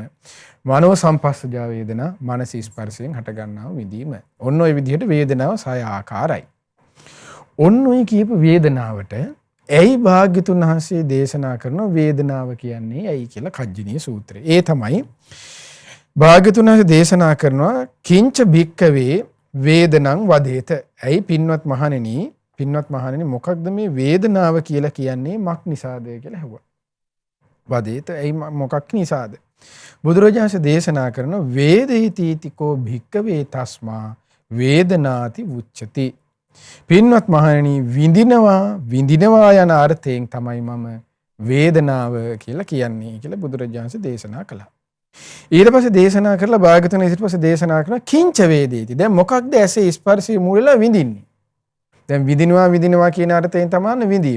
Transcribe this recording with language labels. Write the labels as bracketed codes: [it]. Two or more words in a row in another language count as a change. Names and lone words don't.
[pi] මනෝ සම්පස්සජා වේදනා. [si] මනස ස්පර්ශයෙන් හට ගන්නා විඳීම. ඔන්න ඔය විදිහට වේදනාව 6 ආකාරයි. ඔන්න ඔය කියපු වේදනාවට ඇයි භාග්‍යතුන් වහන්සේ දේශනා කරන වේදනාව කියන්නේ ඇයි කියලා කජ්ජනීය සූත්‍රය. ඒ තමයි භාග්‍යතුන් වහන්සේ දේශනා කරනවා [pi] කිංච භික්කවේ වේදනං වදේත. [si] ඇයි පින්වත් මහණෙනි මොකක්ද මේ වේදනාව කියලා කියන්නේ මක් නිසාද කියලා ඇහුවා. වදේත ඇයි මොකක් නිසාද? බුදුරජාණන් වහන්සේ දේශනා කරන [pi] වේදිතීතිකෝ භික්කවේ තස්මා වේදනාති උච්චති. [si] පින්වත් මහණෙනි විඳිනවා යන අර්ථයෙන් තමයි මම වේදනාව කියලා කියන්නේ කියලා බුදුරජාණන් වහන්සේ දේශනා කළා. ඊට පස්සේ දේශනා කරලා භාග්‍යවතුන් ඊට පස්සේ දේශනා කරන [pi] කිංච වේදේති. [si] දැන් මොකක්ද ඇසේ ස්පර්ශයේ මූලලා විඳින්නේ? දැන් විඳිනවා කියන අර්ථයෙන් තමයි විඳීම.